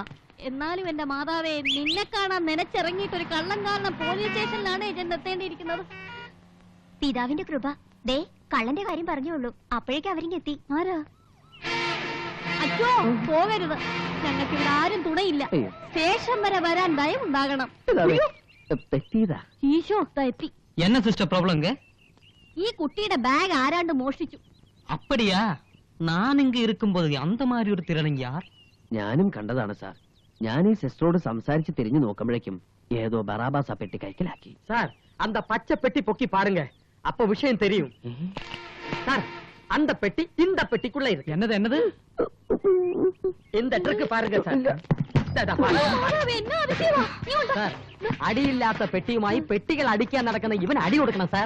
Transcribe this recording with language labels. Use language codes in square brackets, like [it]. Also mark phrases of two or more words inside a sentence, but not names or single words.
[ml] എന്നാലും എന്റെ മാതാവേ, നിന്നെ കാണാൻ നനച്ചിറങ്ങിയിട്ട് ഒരു കള്ളം കാരണം പോലീസ് സ്റ്റേഷനിലാണ് ഞാൻ നിർത്തേണ്ടിയിരിക്കുന്നത്. പിതാവിന്റെ കൃപ. ദേ കള്ളന്റെ കാര്യം പറഞ്ഞോളൂ, അപ്പോഴേക്കും അവരിങ്ങെത്തി. ആരാ? അച്ഛോ പോകരുത്, ഞങ്ങൾക്ക് ഇവിടെ ആരും തുണയില്ല. സ്റ്റേഷൻ വരെ വരാൻ ദയവുണ്ടാകണം. ഈശോ എത്തി. [ta] என்ன [en] sister problem? [ml] ഈ കുട്ടിയുടെ ബാഗ് ആരാണ്ട് മോഷ്ടിച്ചു. [ta] அப்படியா? நான் இங்க இருக்கும்போது அந்த மாதிரி ஒரு திருடன் யார்? [ml] ഞാനും കണ്ടതാണ് സാർ. ഞാൻ ഈ സിസ്റ്ററോട് സംസാരിച്ച് തിരിഞ്ഞു നോക്കുമ്പോഴേക്കും ഏതോ ബറാബാസ പെട്ടി കൈക്കലാക്കി. [ta] சார் அந்த பச்சை பெட்டி பொக்கி பாருங்க, அப்ப விஷயம் தெரியும். சார் அந்த பெட்டி இந்த பெட்டிக்குள்ள இருக்கு. என்னது என்னது? இந்த ட்ரிக் பாருங்க சார். [ml] സാർ അടിയില്ലാത്ത പെട്ടിയുമായി പെട്ടികൾ അടിക്കാൻ നടക്കുന്ന ഇവൻ അടി കൊടുക്കണം സാർ.